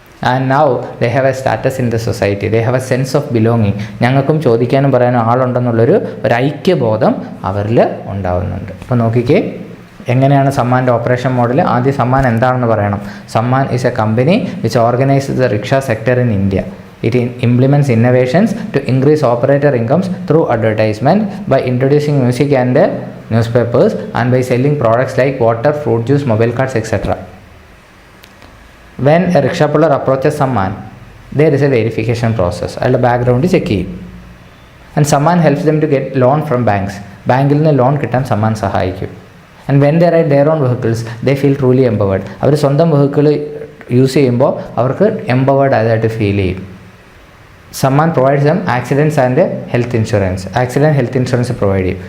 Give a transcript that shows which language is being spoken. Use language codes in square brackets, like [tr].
[en] And now they have a status in the society, they have a sense of belonging. [ml] ഞങ്ങൾക്കും ചോദിക്കാനും പറയാനും ആളുണ്ടെന്നുള്ളൊരു ഐക്യബോധം അവരിൽ ഉണ്ടാവുന്നുണ്ട്. അപ്പോൾ നോക്കിക്കേ എങ്ങനെയാണ് സമ്മാൻ്റെ ഓപ്പറേഷൻ മോഡൽ. ആദ്യം സമ്മാൻ എന്താണെന്ന് പറയണം. [en] Sammaan is a company which organizes the rickshaw sector in India. It implements innovations to increase operator incomes through advertisement by introducing music and newspapers and by selling products like water, fruit juice, mobile cards, etc. When a rickshaw puller approaches someone, there is a verification process. [ml] അയാളുടെ background check ചെയ്യും. [en] And Sammaan helps them to get loan from banks. [ml] ബാങ്കിൽ നിന്ന് loan കിട്ടാൻ സമ്മാൻ സഹായിക്കും. [en] And when they ride their on vehicles they feel truly empowered. [ml] അവർ സ്വന്തം vehicle use ചെയ്യുമ്പോൾ അവർക്ക് empowered ആയതായിട്ട് feel ചെയ്യും. [en] Sammaan provides them accidents and health insurance. [ml] Accident health insurance provide ചെയ്യും.